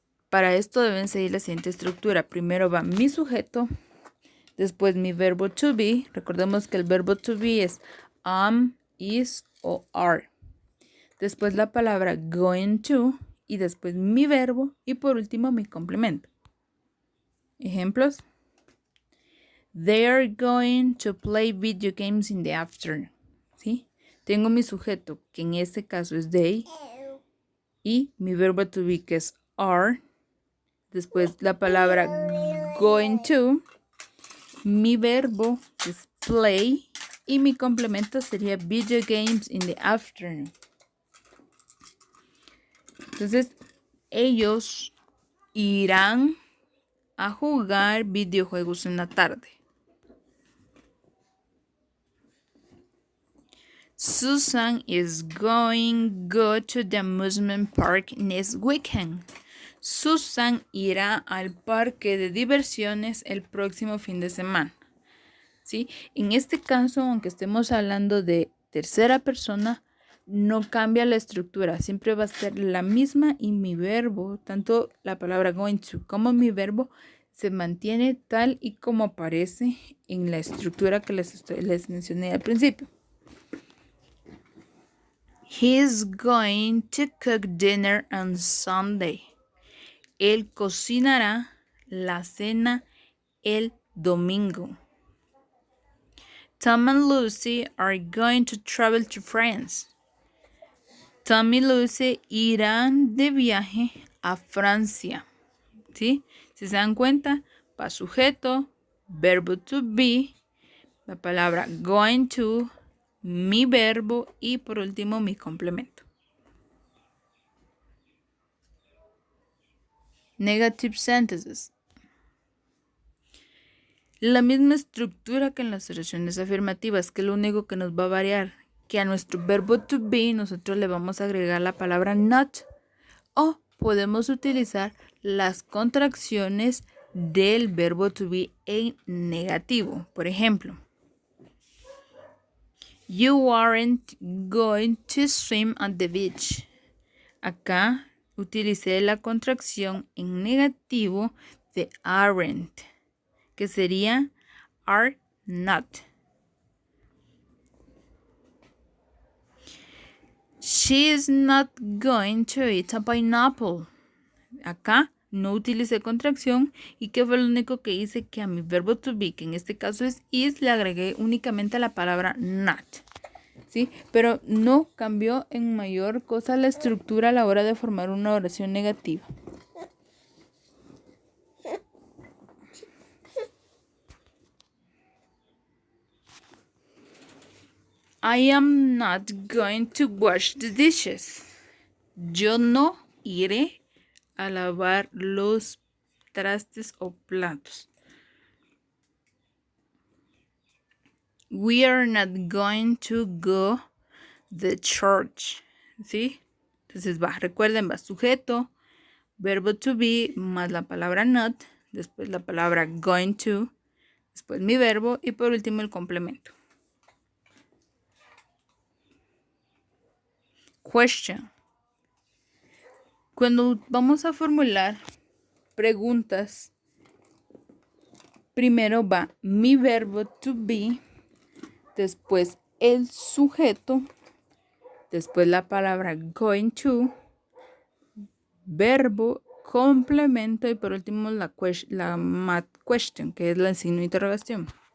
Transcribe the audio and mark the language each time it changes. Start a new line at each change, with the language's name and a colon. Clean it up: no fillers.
Spanish: Para esto deben seguir la siguiente estructura. Primero va mi sujeto, después mi verbo to be. Recordemos que el verbo to be es am, is o are. Después la palabra going to y después mi verbo y por último mi complemento. Ejemplos.
English: They are going to play video games in the afternoon.
Spanish: ¿Sí? Tengo mi sujeto, que en este caso es they, y mi verbo to be, que es are. Después la palabra going to, mi verbo es play y mi complemento sería
English: video games in the afternoon.
Spanish: Entonces, ellos irán a jugar videojuegos en la tarde.
English: Susan is going go to the amusement park next weekend.
Spanish: Susan irá al parque de diversiones el próximo fin de semana. ¿Sí? En este caso, aunque estemos hablando de tercera persona, no cambia la estructura. Siempre va a ser la misma y mi verbo, tanto la palabra going to como mi verbo, se mantiene tal y como aparece en la estructura que les mencioné al principio.
English: He's going to cook dinner on Sunday.
Spanish: Él cocinará la cena el domingo.
English: Tom and Lucy are going to travel to France.
Spanish: Tom y Lucy irán de viaje a Francia. ¿Sí? Si se dan cuenta, va sujeto, verbo to be, la palabra going to, mi verbo y por último mi complemento.
English: Negative sentences.
Spanish: La misma estructura que en las oraciones afirmativas, que lo único que nos va a variar, que a nuestro verbo to be nosotros le vamos a agregar la palabra not o podemos utilizar las contracciones del verbo to be en negativo. Por ejemplo,
English: you aren't going to swim at the beach.
Spanish: Acá utilicé la contracción en negativo de aren't, que sería are not.
English: She is not going to eat a pineapple.
Spanish: Acá no utilicé contracción y que fue lo único que hice, que a mi verbo to be, que en este caso es is, le agregué únicamente la palabra not. ¿Sí? Pero no cambió en mayor cosa la estructura a la hora de formar una oración negativa.
English: I am not going to wash the dishes.
Spanish: Yo no iré a lavar los trastes o platos.
English: We are not going to go the church.
Spanish: ¿Sí? Entonces recuerden, va sujeto, verbo to be, más la palabra not, después la palabra going to, después mi verbo y por último el complemento. Question. Cuando vamos a formular preguntas, primero va mi verbo to be, después el sujeto, después la palabra going to, verbo, complemento y por último la question, que es el signo de interrogación.